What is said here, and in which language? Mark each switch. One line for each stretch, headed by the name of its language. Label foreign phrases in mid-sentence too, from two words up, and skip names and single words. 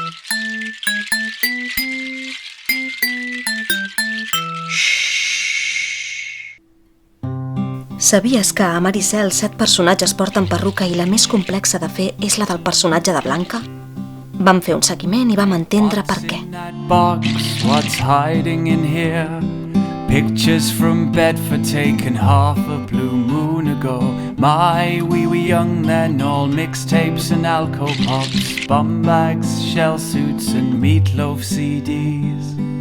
Catalan: Sabies que a Mar i CEL 7 personatges porten perruca i la més complexa de fer és la del personatge de Blanca? Vam fer un seguiment i vam entendre per què.
English: What's hiding in here? Pictures from Bedford taken half a blue moon ago. My, we were young then, all mixtapes and alco pops, bum bags, shell suits and meatloaf CDs.